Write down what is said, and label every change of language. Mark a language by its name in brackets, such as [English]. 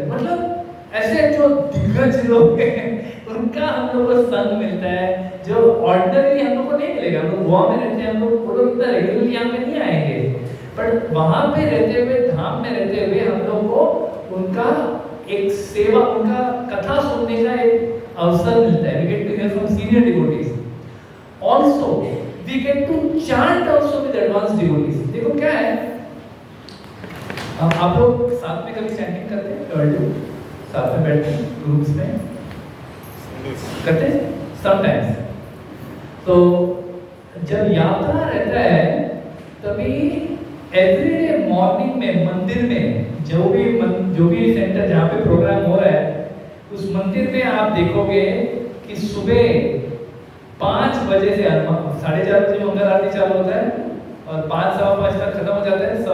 [Hindi] मतलब ऐसे जो दिग्गज लोग हैं उनका हम लोग को संग मिलता है, जो ऑर्डिनरी हम लोग को नहीं मिलेगा। हम लोग गोवा में रहते हैं, हम लोग वो लोग इतना रेगुलरली यहाँ पे नहीं आएंगे, बट वहाँ पे रहते हुए, धाम में रहते हुए हम लोग को उनका एक सेवा, उनका कथा सुनने का एक अवसर मिलता है। [English] We get to hear from senior devotees. Also, we get to chant also with advanced devotees. [Hindi] देखो क्या है, आप लोग साथ में कभी चैंटिंग करते हैं? साथ में बैठते हैं ग्रुप्स में करते हैं समटाइम्स। तो जब यात्रा रहता है तभी एवरीडे मॉर्निंग में मंदिर में जो भी सेंटर जहाँ पे प्रोग्राम हो रहा है, उस मंदिर में आप देखोगे कि सुबह 5 बजे से 4:30 बजे मंगल आरती चालू होता है और 5-5:15 तक खत्म हो जाता है।